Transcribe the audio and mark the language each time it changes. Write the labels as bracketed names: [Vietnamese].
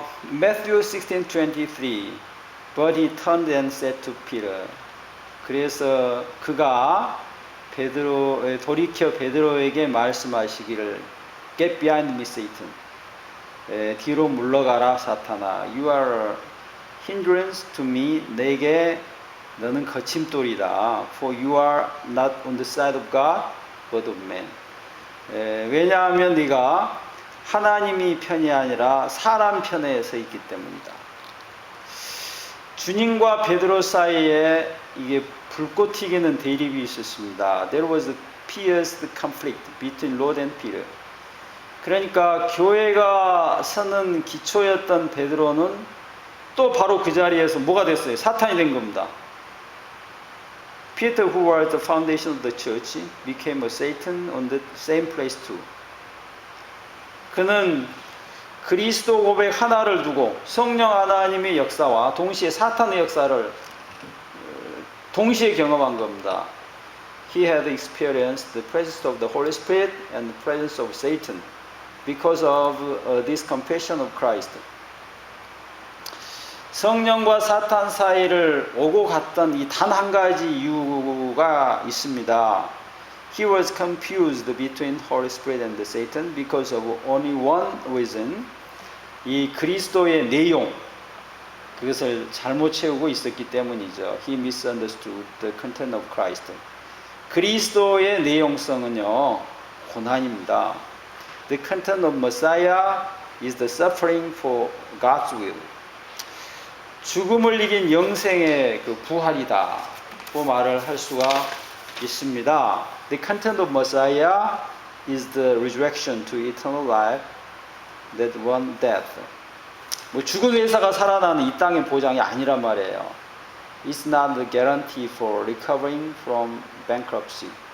[English] Matthew 16:23 But he turned and said to Peter. [Korean] 그래서 그가 돌이켜 베드로에게 말씀하시기를 [English] Get behind me, Satan. [Korean] 뒤로 물러가라, 사탄아. [English] You are a hindrance to me. [Korean] 내게 너는 거침돌이다. [English] For you are not on the side of God, but of man. [Korean] 왜냐하면 네가 하나님이 편이 아니라 사람 편에 서 있기 때문이다. 주님과 베드로 사이에 이게 불꽃 튀기는 대립이 있었습니다. [English] There was a fierce conflict between Lord and Peter. [Korean] 그러니까 교회가 서는 기초였던 베드로는 또 바로 그 자리에서 뭐가 됐어요? 사탄이 된 겁니다. [English] Peter, who was the foundation of the church, became a Satan on the same place too. [Korean] 그는 그리스도 고백 하나를 두고 성령 하나님의 역사와 동시에 사탄의 역사를 동시에 경험한 겁니다. [English] He had experienced the presence of the Holy Spirit and the presence of Satan because of this confession of Christ. [Korean] 성령과 사탄 사이를 오고 갔던 이 단 한 가지 이유가 있습니다. [English] He was confused between Holy Spirit and Satan because of only one reason. [Korean] 이 그리스도의 내용, 그것을 잘못 채우고 있었기 때문이죠. [English] He misunderstood the content of Christ. [Korean] 그리스도의 내용성은요, 고난입니다. [English] The content of Messiah is the suffering for God's will. [Korean] 죽음을 이긴 영생의 그 부활이다고 말을 할 수가 있습니다. [English] The content of Messiah is the resurrection to eternal life that won death. [Korean] 뭐 죽은 의사가 살아나는 이 땅의 보장이 아니란 말이에요. [English] It's not the guarantee for recovering from bankruptcy.